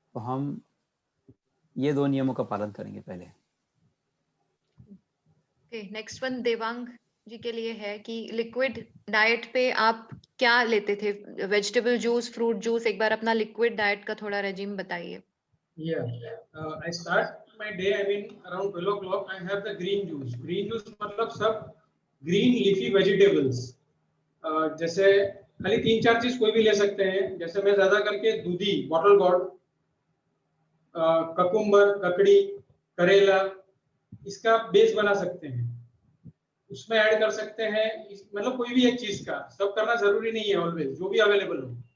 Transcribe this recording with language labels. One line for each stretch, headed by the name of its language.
Hindi: तो हम ये 2 नियमों का पालन करेंगे पहले।
English: Okay, next one
Hindi: देवांग जी के लिए है कि लिक्विड डाइट पे आप क्या लेते थे? वेजिटेबल जूस, फ्रूट जूस, एक बार अपना लिक्विड डाइट का थोड़ा रेजिम बताइए।
English: Yeah, I start my day. I mean, around 12 o'clock, I have the green juice. Green juice
Hindi: मतलब सब
English: green leafy vegetables.
Hindi: जैसे खाली 3-4 चीज कोई भी ले सकते हैं। जैसे मैं ज्यादा करके दूधी, बॉटल गॉर्ड, ककुम्बर, ककड़ी, करेला, इसका बेस बना सकते हैं। उसमें ऐड कर सकते हैं, मतलब कोई भी एक चीज का, सब करना जरूरी नहीं है ऑलवेज, जो भी अवेलेबल हो।